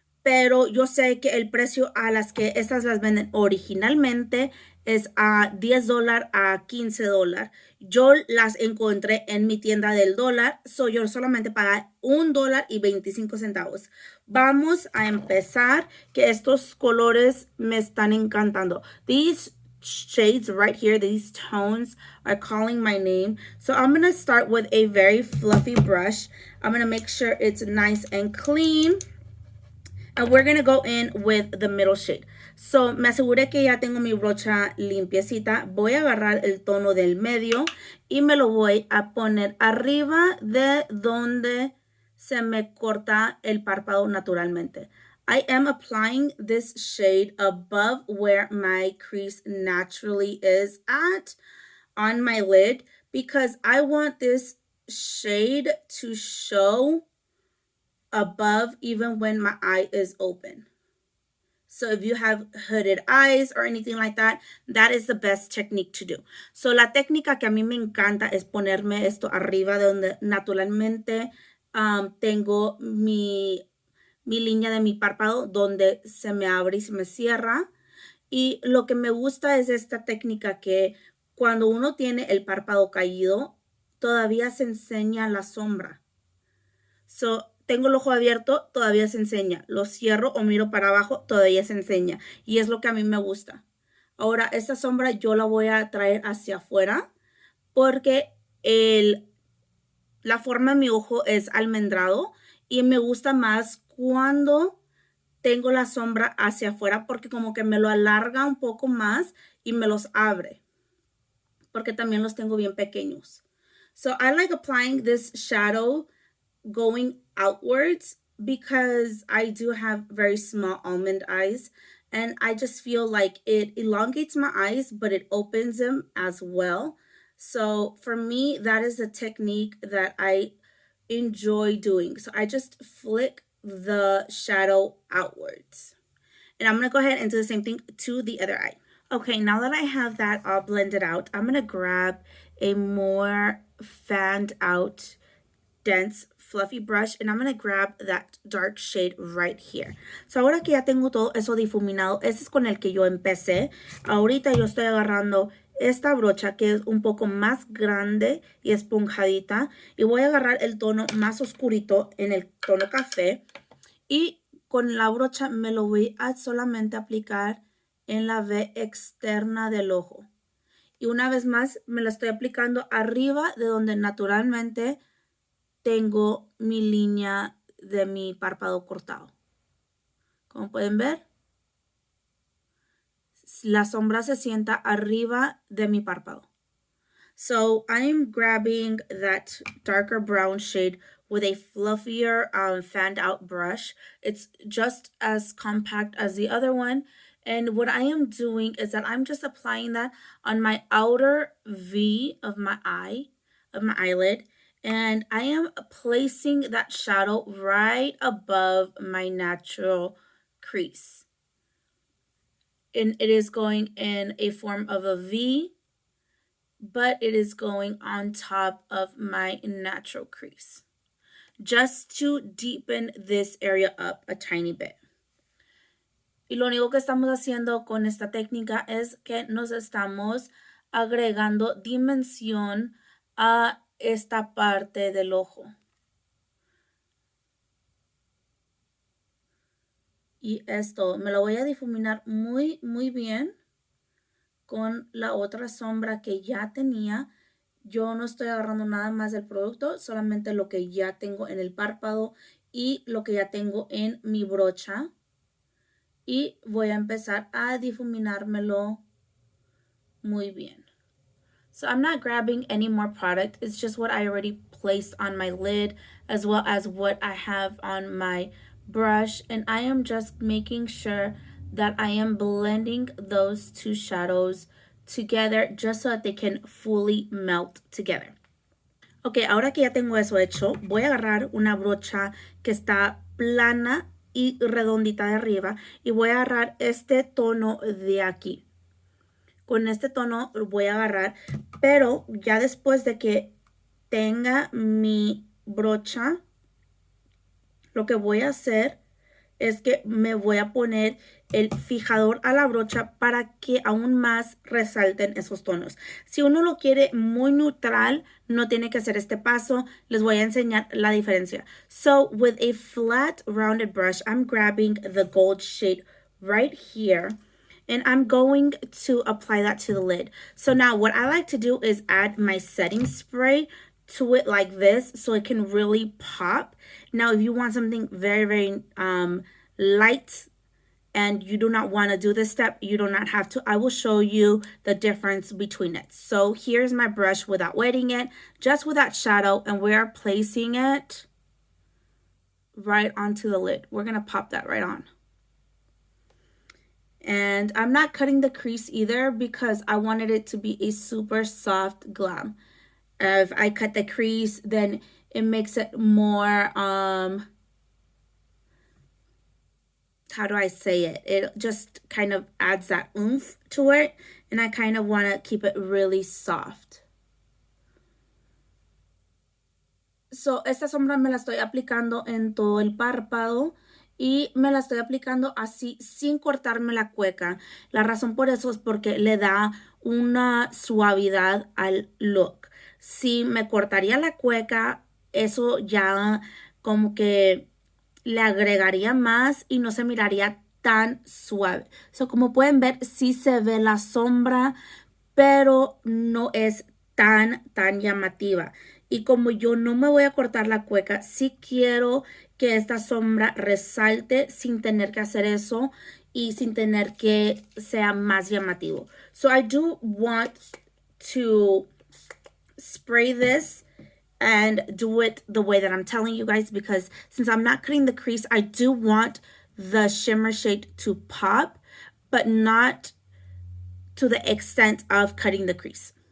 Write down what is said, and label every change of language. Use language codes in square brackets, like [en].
[es] pero yo sé que el precio a las que estas las venden originalmente es a $10 a $15. Yo las encontré en mi tienda del dólar, yo solamente pagué $1.25. Vamos a empezar, que estos colores me están encantando. [en] These shades right here, these tones are calling my name. So I'm going to start with a very fluffy brush. I'm going to make sure it's nice and clean. And we're going to go in with the middle shade. [es] So, me aseguré que ya tengo mi brocha limpiecita. Voy a agarrar el tono del medio y me lo voy a poner arriba de donde se me corta el párpado naturalmente. [en] I am applying this shade above where my crease naturally is at on my lid because I want this shade to show above even when my eye is open. So if you have hooded eyes or anything like that, that is the best technique to do. [es] So la técnica que a mí me encanta es ponerme esto arriba de donde naturalmente tengo mi línea de mi párpado donde se me abre y se me cierra. Y lo que me gusta es esta técnica que cuando uno tiene el párpado caído, todavía se enseña la sombra. So, tengo el ojo abierto, todavía se enseña. Lo cierro o miro para abajo, todavía se enseña. Y es lo que a mí me gusta. Ahora, esta sombra yo la voy a traer hacia afuera porque la forma de mi ojo es almendrado y me gusta más cuando tengo la sombra hacia afuera porque como que me lo alarga un poco más y me los abre. Porque también los tengo bien pequeños. [en] So, I like applying this shadow going outwards because I do have very small almond eyes and I just feel like it elongates my eyes but it opens them as well. So for me, that is a technique that I enjoy doing. So I just flick the shadow outwards. And I'm going to go ahead and do the same thing to the other eye. Okay, now that I have that all blended out, I'm going to grab a more fanned out dense fluffy brush and I'm going to grab that dark shade right here. [es] So ahora que ya tengo todo eso difuminado, ese es con el que yo empecé. Ahorita yo estoy agarrando esta brocha que es un poco más grande y esponjadita y voy a agarrar el tono más oscurito en el tono café y con la brocha me lo voy a solamente aplicar en la V externa del ojo. Y una vez más me la estoy aplicando arriba de donde naturalmente tengo mi línea de mi párpado cortado. Como pueden ver, la sombra se sienta arriba de mi párpado. [en] So I'm grabbing that darker brown shade with a fluffier fanned out brush. It's just as compact as the other one. And what I am doing is that I'm just applying that on my outer V of my eyelid. And I am placing that shadow right above my natural crease. And it is going in a form of a V, but it is going on top of my natural crease. Just to deepen this area up a tiny bit. [es] Y lo único que estamos haciendo con esta técnica es que nos estamos agregando dimensión a esta parte del ojo. Y esto me lo voy a difuminar muy bien con la otra sombra que ya tenía. Yo no estoy agarrando nada más del producto, solamente lo que ya tengo en el párpado y lo que ya tengo en mi brocha. Y voy a empezar a difuminármelo muy bien. [en] So I'm not grabbing any more product. It's just what I already placed on my lid as well as what I have on my brush. And I am just making sure that I am blending those two shadows together just so that they can fully melt together. [es] Ok, ahora que ya tengo eso hecho, voy a agarrar una brocha que está plana y redondita de arriba y voy a agarrar este tono de aquí. Con este tono voy a agarrar, pero ya después de que tenga mi brocha, lo que voy a hacer es que me voy a poner el fijador a la brocha para que aún más resalten esos tonos. Si uno lo quiere muy neutral, no tiene que hacer este paso. Les voy a enseñar la diferencia. [en] So with a flat rounded brush, I'm grabbing the gold shade right here. And I'm going to apply that to the lid. So now what I like to do is add my setting spray to it like this so it can really pop. Now, if you want something very, very light and you do not want to do this step, you do not have to. I will show you the difference between it. So here's my brush without wetting it, just with that shadow, and we are placing it right onto the lid. We're going to pop that right on. And I'm not cutting the crease either because I wanted it to be a super soft glam. If I cut the crease, then it makes it more, how do I say it? It just kind of adds that oomph to it. And I kind of want to keep it really soft. [es] So, esta sombra me la estoy aplicando en todo el párpado. Y me la estoy aplicando así sin cortarme la cueca. La razón por eso es porque le da una suavidad al look. Si me cortaría la cueca, eso ya como que le agregaría más y no se miraría tan suave. So, como pueden ver, sí se ve la sombra, pero no es tan llamativa. Y como yo no me voy a cortar la cueca, sí quiero que esta sombra resalte sin tener que hacer eso y sin tener que sea más llamativo. [en] So I do want to spray this and do it the way that I'm telling you guys, because since I'm not cutting the crease, I do want the shimmer shade to pop, but not to the extent of cutting the crease.